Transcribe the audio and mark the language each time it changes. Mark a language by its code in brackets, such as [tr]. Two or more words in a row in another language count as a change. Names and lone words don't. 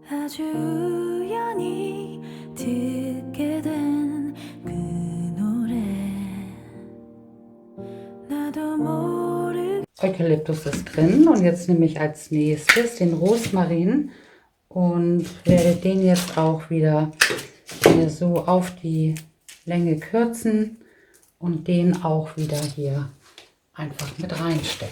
[ko] 아주 우연히 듣게 된 그 노래 나도 모르게 [de] Eukalyptus ist drin und jetzt nehme ich als nächstes den Rosmarin und werde den jetzt auch wieder so auf die Länge kürzen und den auch wieder hier einfach mit reinstecken.